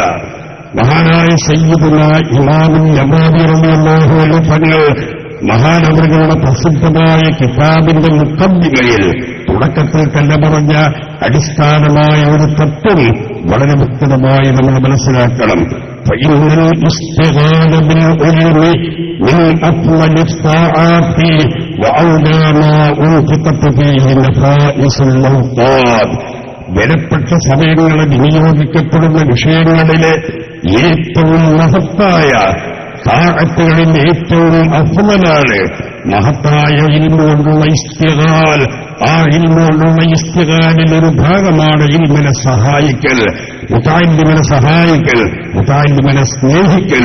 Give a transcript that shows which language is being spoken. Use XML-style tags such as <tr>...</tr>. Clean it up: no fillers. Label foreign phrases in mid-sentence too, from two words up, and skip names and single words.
<ml>മഹാനായ സയ്യിദുന ഇമാമുൽ നബവി</ml> <ar>رضي الله عنه</ar> <ml>തങ്ങൾ മഹാനവറുകളുടെ പ്രസിദ്ധമായ കിതാബിന്റെ മുഖദ്ദിമയിൽ തുടക്കത്തിൽ തന്നെ പറഞ്ഞ അടിസ്ഥാനമായ ഒരു തത്വം വളരെ വ്യക്തമായി നമ്മൾ മനസ്സിലാക്കണം.</ml> <ar>فإن الاستغال بالعلم من أفضل الطاعات وأولى ما أنفقت فيه نفائس الأوقات.</ar> <ml>വിലപ്പെട്ട സമയങ്ങളെ വിനിയോഗിക്കപ്പെടുന്ന വിഷയങ്ങളിലെ ഏറ്റവും മഹത്തായ താഅത്തുകളിൽ ഏറ്റവും അഫ്ളലാണ് മഹത്തായ ഇൽമു കൊണ്ടുള്ള ഇസ്തിഗാൽ. ആ ഇൽമു കൊണ്ടുള്ള ഇസ്തിഗാലിൽ ഒരു ഭാഗമാണ് ഇൽമിനെ സഹായിക്കൽ, മുതഅല്ലിമിനെ സഹായിക്കൽ, മുതഅല്ലിമിനെ സ്നേഹിക്കൽ.</ml>